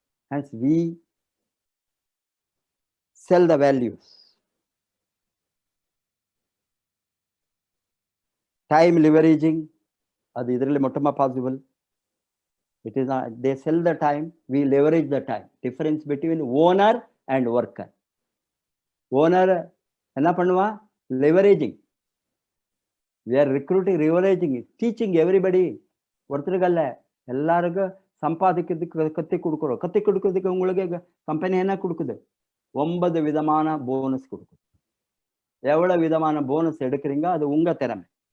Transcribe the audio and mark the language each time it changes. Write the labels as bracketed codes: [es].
[en] Hence we sell the values. Time leveraging, அது [kn] ಇದರಲ್ಲಿ [en] மட்டுமா possible? It is not. They sell the time, we leverage the time. Difference between owner and worker. [ta] Owner என்ன பண்ணுவான், leveraging. [en] We are recruiting, leveraging, teaching everybody. [ta] ஒருத்தருக்கல்ல, எல்லாருக்கும் சம்பாதிக்கிறதுக்கு கத்தி கொடுக்குறோம். கத்தி கொடுக்கிறதுக்கு உங்களுக்கு கம்பெனி என்ன கொடுக்குது, 9 விதமான போனஸ் கொடுக்குது. எவ்வளவு விதமான போனஸ் எடுக்கிறீங்க அது உங்க திறமை.